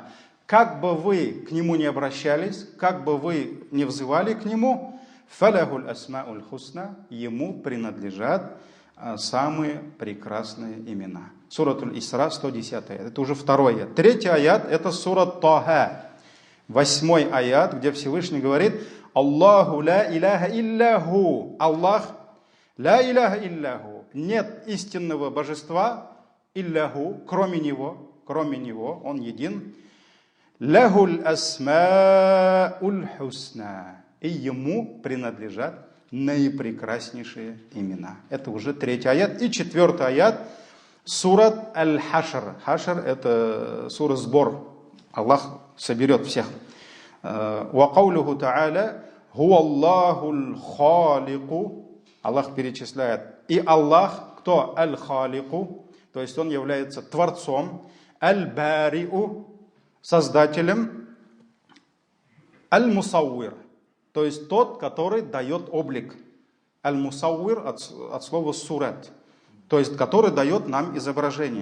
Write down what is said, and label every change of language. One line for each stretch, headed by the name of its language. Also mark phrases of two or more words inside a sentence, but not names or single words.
Russian: Как бы вы к Нему не обращались, как бы вы не взывали к Нему,
Arabic: فله الأسماء الحسنى,
Russian: Ему принадлежат самые прекрасные имена. Суратуль Исра, 110 аят. Это уже второй аят. Третий аят, это сурат Таха, 8 аят, где Всевышний говорит:
Arabic: الله لا إله إلا هو. الله لا إله إلا هو.
Russian: Нет истинного божества илляху, кроме Него, Он един.
Arabic: له الأسماء الحسنى.
Russian: И Ему принадлежат наипрекраснейшие имена. Это уже 3 аят. И 4 аят, сурат Аль-Хашр. Хашр — это сура сбор. Аллах соберет всех.
Arabic: وقوله تعالى هو الله الخالق.
Russian: Аллах перечисляет. И Аллах, кто? Аль-халику, то есть Он является Творцом. Аль-бариу, Создателем. аль-мусауир, то есть тот, который дает облик. Аль-мусауир от слова сурат, то есть который дает нам изображение.